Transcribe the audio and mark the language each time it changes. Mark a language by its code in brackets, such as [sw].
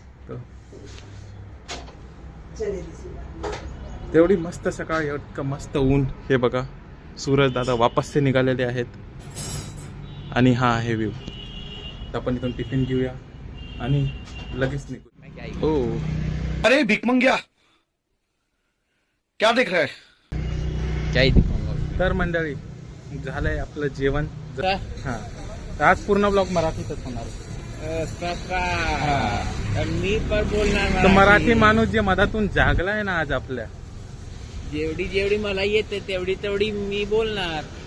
[mr] तो तेवढी मस्त सकाळ, इतकं मस्त ऊन. हे बघा, सूरज दादा वापस से निघालेले आहेत आणि हा आहे व्ह्यू. तर आपण इथून टिफिन घेऊया आणि लगेच निघू. हो, अरे भिक मंग्या, [hi] क्या देख रहा है? [mr] तर मंडळी झालंय आपलं जेवण. हा, तर आज पूर्ण ब्लॉग मराठीतच होणार. मी पण बोलणार. तर मराठी माणूस जे मधातून जागलाय ना आज आपल्या. जेवढी मला येते तेवढी मी बोलणार.